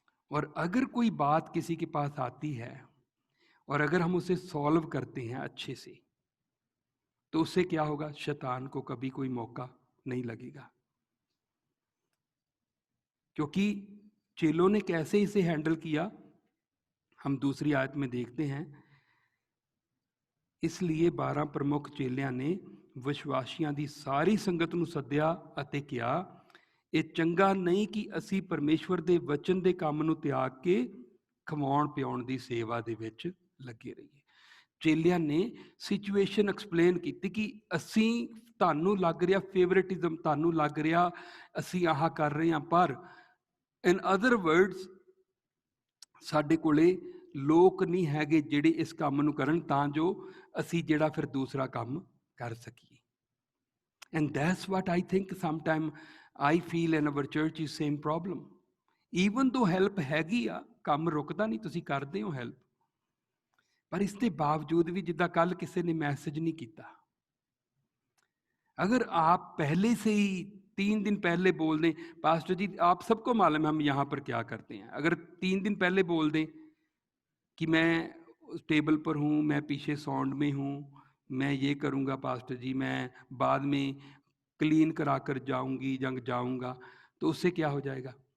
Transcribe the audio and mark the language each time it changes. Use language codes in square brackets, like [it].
[hi] और अगर कोई बात किसी के पास आती है और अगर हम उसे सॉल्व करते हैं अच्छे से, तो उससे क्या होगा? शैतान को कभी कोई मौका नहीं लगेगा। क्योंकि चेलों ने कैसे इसे हैंडल किया हम दूसरी आयत में देखते हैं। इसलिए 12 प्रमुख चेलियां ने विश्वासियों की सारी संगत [pa] ਨੂੰ ਸੱਦਿਆ ਅਤੇ ਕਿਹਾ, ਇਹ ਚੰਗਾ ਨਹੀਂ ਕਿ ਅਸੀਂ ਪਰਮੇਸ਼ਵਰ ਦੇ ਵਚਨ ਦੇ ਕੰਮ ਨੂੰ ਤਿਆਗ ਕੇ ਖਵਾਉਣ ਪਿਆਉਣ ਦੀ ਸੇਵਾ ਦੇ ਵਿੱਚ ਲੱਗੇ ਰਹੀਏ। ਚੇਲਿਆਂ ਨੇ ਸਿਚੁਏਸ਼ਨ ਐਕਸਪਲੇਨ ਕੀਤੀ ਕਿ ਅਸੀਂ, ਤੁਹਾਨੂੰ ਲੱਗ ਰਿਹਾ ਫੇਵਰੇਟਿਜ਼ਮ, ਤੁਹਾਨੂੰ ਲੱਗ ਰਿਹਾ ਅਸੀਂ ਆਹ ਕਰ ਰਹੇ ਹਾਂ, ਪਰ [en] in other words [pa] ਸਾਡੇ ਕੋਲੇ ਲੋਕ ਨਹੀਂ ਹੈਗੇ ਜਿਹੜੇ ਇਸ ਕੰਮ ਨੂੰ ਕਰਨ, ਤਾਂ ਜੋ ਅਸੀਂ ਜਿਹੜਾ ਫਿਰ ਦੂਸਰਾ ਕੰਮ ਕਰ ਸਕੀਏ। [en] And that's what I think sometime I feel in our church is same problem. Even though help [pa] ਹੈਗੀ ਆ, ਕੰਮ ਰੁਕਦਾ ਨਹੀਂ, ਤੁਸੀਂ ਕਰਦੇ ਹੋ ਹੈਲਪ, ਪਰ ਇਸ ਦੇ ਬਾਵਜੂਦ ਵੀ ਜਿੱਦਾਂ ਕੱਲ ਕਿਸੇ ਨੇ ਮੈਸੇਜ ਨਹੀਂ ਕੀਤਾ, [hi] अगर आप पहले से ही 3 दिन पहले बोल दें, पास्टर जी आप सबको मालूम है हम यहाँ पर क्या करते हैं, अगर 3 दिन पहले बोल दें कि मैं टेबल पर हूँ, मैं पीछे साउंड में हूँ, मैं ये करूँगा पास्टर जी, मैं बाद में क्लीन करा कर जाऊँगी जंग जाऊँगा, तो उससे क्या हो जाएगा?